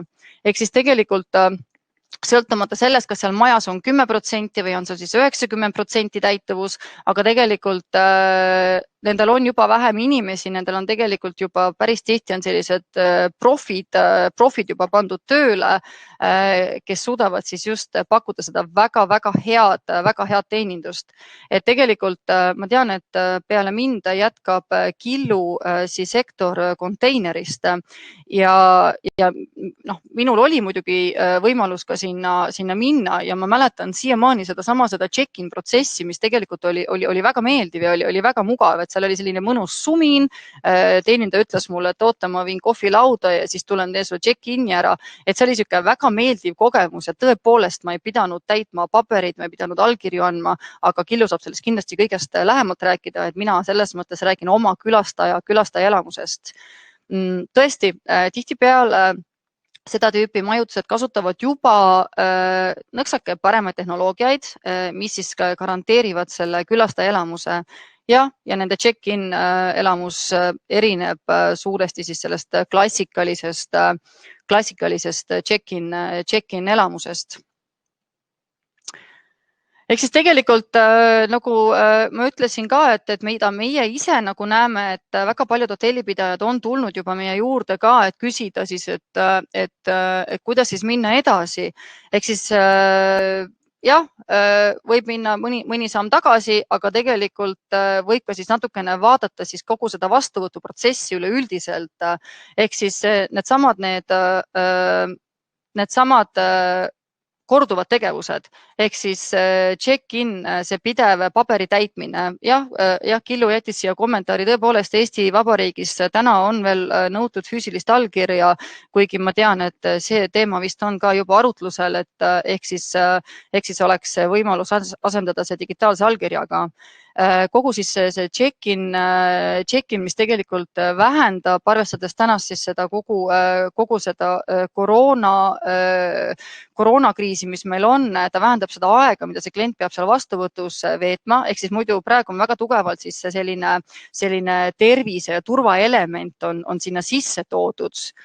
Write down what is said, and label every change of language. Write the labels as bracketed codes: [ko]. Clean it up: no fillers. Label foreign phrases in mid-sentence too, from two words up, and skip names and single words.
[et] Ehk siis tegelikult sõltumata sellest, kas seal majas on 10% või on seal siis 90% täituvus, aga tegelikult nendel on juba vähem inimesi, nendel on tegelikult juba päris tihti on sellised profid juba pandud tööle, kes suudavad siis just pakkuda seda väga head teenindust. Et tegelikult ma tean, et peale mind jätkab Killu sektor konteinerist ja minul oli muidugi võimalus ka sinna minna ja ma mäletan siiamaani seda check-in protsessi, mis tegelikult oli väga meeldiv ja oli väga mugav, et seal oli selline mõnus sumin, teenindaja ütles mulle, et oota, ma viin kohvilauda ja siis tulen teen sulle check-in'i ära, et see oli siuke väga meeldiv kogemus ja tõepoolest ma ei pidanud täitma paberid, ma ei pidanud allkirju andma, aga Killu saab sellest kindlasti kõigest lähemalt rääkida, et mina selles mõttes räägin oma külastaja elamusest. Tõesti, tihtipeale seda tüüpi majutused kasutavad juba nõksake paremaid tehnoloogiaid, mis siis garanteerivad selle külastaja elamuse ja nende check-in elamus erineb suuresti siis sellest klassikalisest check-in elamusest. Ehk siis tegelikult nagu ma ütlesin ka, et mida meie ise nagu näeme, et väga paljud hotellipidajad on tulnud juba meie juurde ka, et küsida siis, et kuidas siis minna edasi. Ehk siis jah, võib minna mõni samm tagasi, aga tegelikult võib ka siis natukene vaadata siis kogu seda vastuvõtuprotsessi üleüldiselt. Ehk siis needsamad korduvad tegevused ehk siis check-in, see pidev paberi täitmine. Jah, Killu jättis siia kommentaari, tõepoolest Eesti Vabariigis täna on veel nõutud füüsilist allkirja, kuigi ma tean, et see teema vist on ka juba arutlusel, et ehk siis oleks võimalus asendada see digitaalse allkirjaga. Kogu siis see check-in, mis tegelikult vähendab, arvestades tänast siis seda kogu seda koroonakriisi, mis meil on, ta vähendab seda aega, mida see klient peab seal vastuvõtus veetma, ehk siis muidu praegu on väga tugevalt siis selline tervise ja turvaelement on sinna sisse toodud.